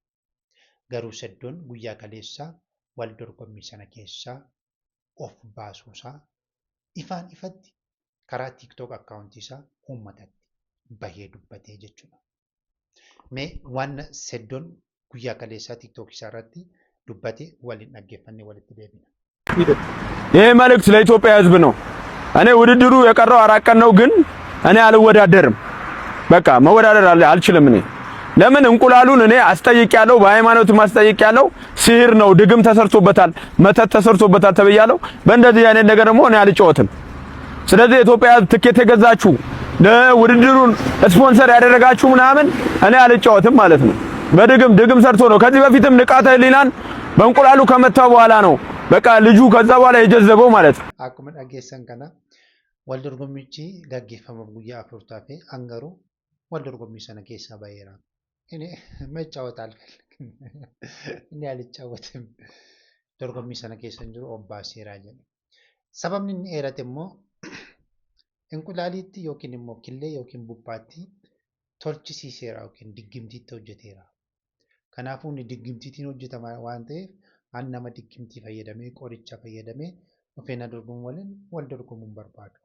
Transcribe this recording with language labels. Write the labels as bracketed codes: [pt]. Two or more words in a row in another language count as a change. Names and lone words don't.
[om] Garuu Seddoon guyyaa kaleessaa waldorgommii sana keessaa of baasuusaa ifaan ifatti karaa TikTok akkaawuntii isaa uummatatti bahee dubbatee jechuudha. Mee waan Seddoon guyyaa kaleessaa TikTok isaa irratti dubbate waliin dhaggeeffannee walitti deebina. [am] ይሄ መልእክት ለኢትዮጵያ ሕዝብ ነው። እኔ ውድድሩ የቀረው 4 ቀን ነው፣ ግን እኔ አልወዳደርም። በቃ መወዳደር አልችልም። እኔ ለምን እንቁላሉን እኔ አስጠይቄያለሁ፣ በሃይማኖት ማስጠይቄያለሁ። ሲህር ነው፣ ድግም ተሰርቶበታል፣ መተት ተሰርቶበታል ተብያለሁ። በእንደዚህ አይነት ነገር ደግሞ እኔ አልጫወትም። ስለዚህ የኢትዮጵያ ሕዝብ ትኬት የገዛችሁ ለውድድሩን ስፖንሰር ያደረጋችሁ ምናምን እኔ አልጫወትም ማለት ነው። በድግም ሰርቶ ነው። ከዚህ በፊትም ንቃተ ህሊናን በእንቁላሉ ከመታው በኋላ ነው በቃ ልጁ ከዛ በኋላ የጀዘበው ማለት ነው። [om] Akkuma dhageessan kana waldorgommichi gaggeeffamuuf guyyaa 4 taafee hangaruu waldorgommii sana keessaa baheera. Inni [am] መጫወት አልፈልግም. [om] Inni አልጫወትም. Dorgommii sana keessa hin jiru obbaaseera jedhe. Sababni inni eerate immoo እንቁላሊtti yookiin immoo killee yookiin buphaatti tolchisiiseera yookiin diggimtiitti hojjeteera. Kanaafuu inni diggimtiitiin hojjetama waan ta'eef an nama diggimtii fayyadamee qoricha fayyadamee dhufeena dorgomu waliin wal dorgomuun barbaadu.